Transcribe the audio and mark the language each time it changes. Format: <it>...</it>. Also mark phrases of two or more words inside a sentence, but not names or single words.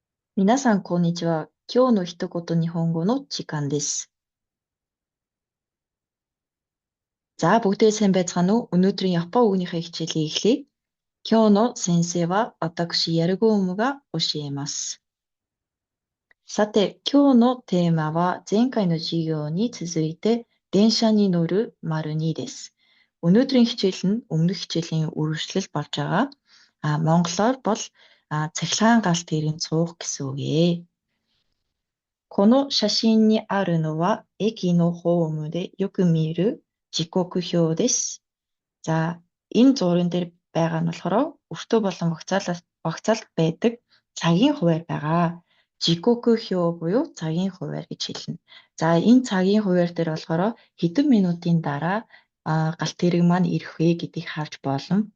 <ja>皆さん、こんにちは。今日の一言日本語の時間です。</ja> <mn>За, бүгдээ сайн байцгаана уу? Өнөөдрийн Япон үгнийхээ хичээлийг эхлэе.</mn> <ja>今日の先生は私、やるごむが教えます。さて、今日のテーマは前回の授業に続いて電車に乗る ② です。</ja> <mn>өнөөдрийн хичээл нь өмнөх хичээлийн үргэлжлэл болж байгаа. Монголоор бол цахилгаан галт тэрийн цуух гэсэн үг ээ. この写真にあるのは駅のホームでよく見る時刻表です。 За, энэ зургийн дээр байгаа нь болохоор өртөө болон вокзалд байдаг цагийн хуваар байгаа.</mn> <ja>時刻 表</ja> <mn>буюу цагийн хуваар гэж хэлнэ. За, энэ цагийн хуваар дээр болохоор хэдэн минутын дараа галт тэрэг маань ирэх вэ гэдгийг харж болно.</mn>